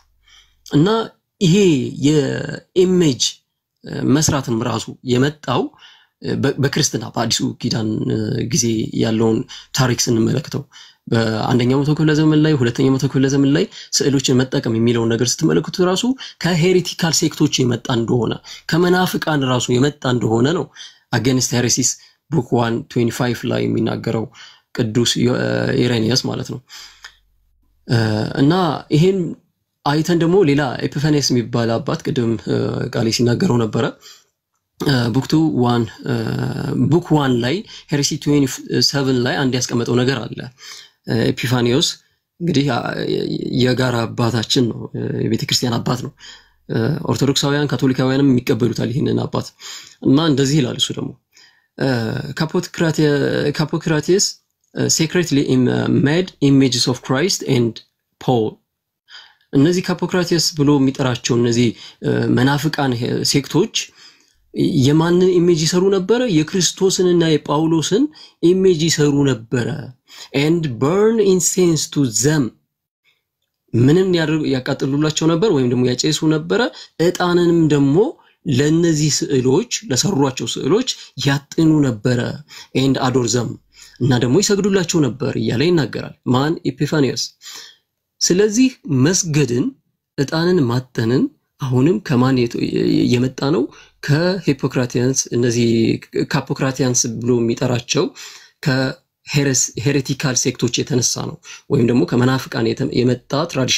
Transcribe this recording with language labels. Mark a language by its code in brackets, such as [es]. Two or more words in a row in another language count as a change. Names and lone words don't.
[am] እና ይሄ የኢሜጅ መስራትም ራሱ የመጣው በክርስትና በአዲሱ ኪዳን ጊዜ ያለውን ታሪክ ስንመለከተው በአንደኛው መቶ ክፍለ ዘመን ላይ ሁለተኛው መቶ ክፍለ ዘመን ላይ ስዕሎችን መጠቀም የሚለው ነገር ስትመለከቱ ራሱ ከሄሪቲካል ሴክቶች የመጣ እንደሆነ ከመናፍቃን ራሱ የመጣ እንደሆነ ነው [en] against heresies book 125 [am] ላይ የሚናገረው ቅዱስ ኢሬኒያስ ማለት ነው። እና ይሄን አይተን ደግሞ ሌላ ኤፒፋኒየስ የሚባል አባት ቅድም ቃሌ ሲናገረው ነበረ book 1 ላይ heresy 27 ላይ አንድ ያስቀመጠው ነገር አለ። ኤፒፋኒዮስ እንግዲህ የጋራ አባታችን ነው፣ የቤተክርስቲያን አባት ነው። ኦርቶዶክሳውያን ካቶሊካውያንም የሚቀበሉታል ይሄንን አባት እና እንደዚህ ይላል እሱ ደግሞ ካፖክራቲስ [en] secretly made images of Christ and Paul [am] እነዚህ ካፖክራቲስ ብሎ የሚጠራቸው እነዚህ መናፍቃን ሴክቶች የማንን ኢሜጅ ይሰሩ ነበር? የክርስቶስንና የጳውሎስን ኢሜጅ ይሰሩ ነበር። [en] and burn incense to them [am] ምንም ያቃጥሉላቸው ነበር ወይም ደግሞ ያጨሱ ነበር። ዕጣንንም ደግሞ ለነዚህ ስዕሎች ለሰሯቸው ስዕሎች ያጥኑ ነበር። [en] and adore them [am] እና ደግሞ ይሰግዱላቸው ነበር እያለ ይናገራል ማን? ኤፒፋኒየስ። ስለዚህ መስገድን ዕጣንን ማጠንን አሁንም ከማን የመጣ ነው? ከሂፖክራቲያንስ እነዚህ ካፖክራቲያንስ ብሎ የሚጠራቸው ከሄሬቲካል ሴክቶች የተነሳ ነው ወይም ደግሞ ከመናፍቃን የመጣ ትራዲሽን